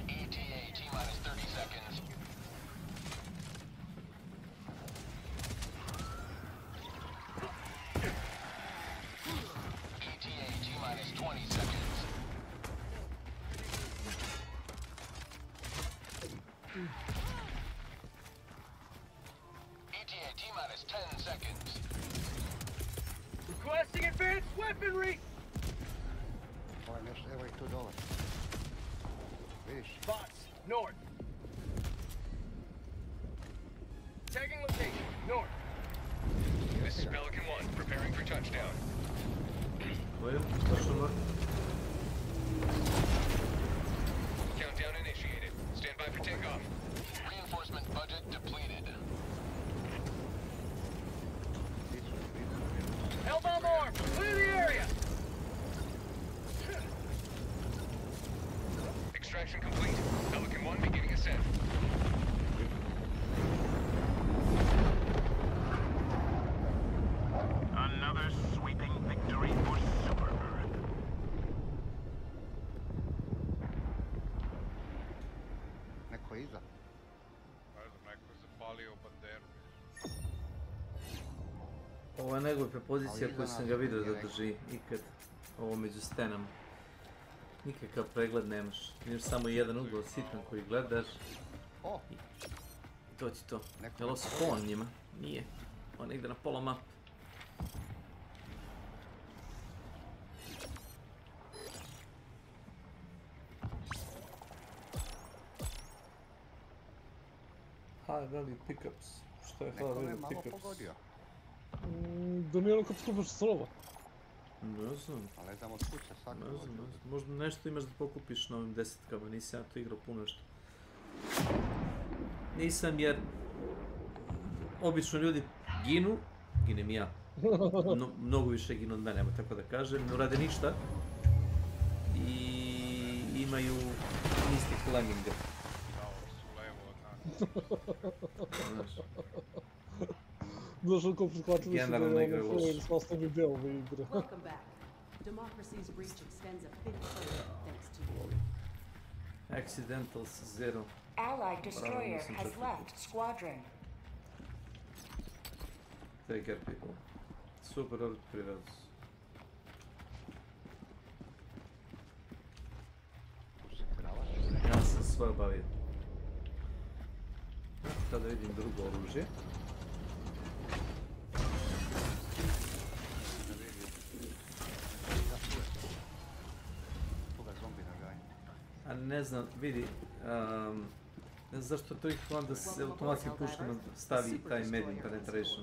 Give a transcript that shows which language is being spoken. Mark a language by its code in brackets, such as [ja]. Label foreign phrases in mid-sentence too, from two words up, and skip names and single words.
[en] ETA T-minus 30 seconds. ETA T-minus 20 seconds. ETA T-minus 10 seconds. Requesting advanced weaponry! [sr] Ovo je nešto, evo ih tu dole. Vidiš? [en] Bots, north. Tagging location, north. This is Pelican 1, preparing for touchdown. [sr] Koju? Točno mrtvo. [en] Countdown initiated. Stand by for takeoff. Reinforcement budget depleted. Hellbomb arm, clear the area! Extraction complete. Pelican 1 beginning ascent. Another sweeping victory for Super Earth. [sr] Neko je iza. Ne znam, neko je zapalio banderu. Ovo je najgluplja pozicija koju sam ga vidio da drži ikad. Ovo među stenama. Nikakav pregled nemaš. Imaš samo jedan ugao sitan koji gledaš. I to ti to. Je li spawn njima? Nije. On ide na pola mape. [en] High value pickups. [sr] Što je high Neko me value malo pickups? pogodio. Da nije ono kad skupaš strova. Ne znam. Ali ne znam od kuće svako Ne dođe. znam, ne znam. Možda nešto imaš da pokupiš na ovim desetkama, nisam ja to igrao puno što. Nisam jer obično ljudi ginem i ja. Mnogo više ginu od mene, evo tako da kažem, ne rade ništa i imaju instinkt leminga. Došao ko prihvatili su da Generalno igra je loš. ono sastavni deo ove igre. [en] Welcome back. Democracy's reach extends a fifth further thanks to you. Accidentals 0. Allied destroyer has left squadron. Take care people. Super Earth prirods. [sr] Ja sam sve obavio. Sada vidim drugo oružje. A ne znam, vidi, ne znam zašto to ih onda se automatskim puškama stavi taj [en] medium penetration.